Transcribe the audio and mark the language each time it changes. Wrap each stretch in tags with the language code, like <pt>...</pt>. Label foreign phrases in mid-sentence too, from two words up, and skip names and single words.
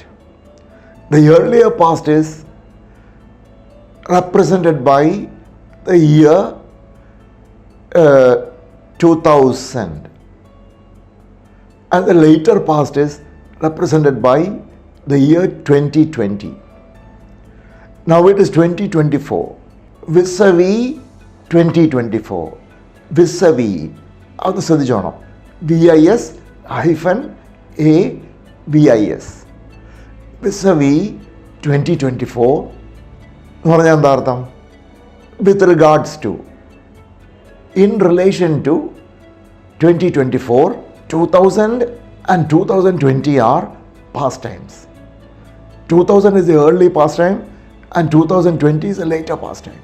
<en>The earlier past is represented by the year 2000, and the later past is represented by the year 2020. Now it is 2024. Vis-a-vis 2024. Vis-a-vis.</en> <ml>അത് ശ്രദ്ധിച്ചോണം.</ml> <en>VIS-AVIS.</en> <ml>Vis-a-vis 2024 എന്ന് പറഞ്ഞാൽ എന്താ അർത്ഥം?</ml> <en>With regards to, in relation to 2024, 2000 and 2020 are past times. 2000 is the early past time and 2020 is the later past time.</en>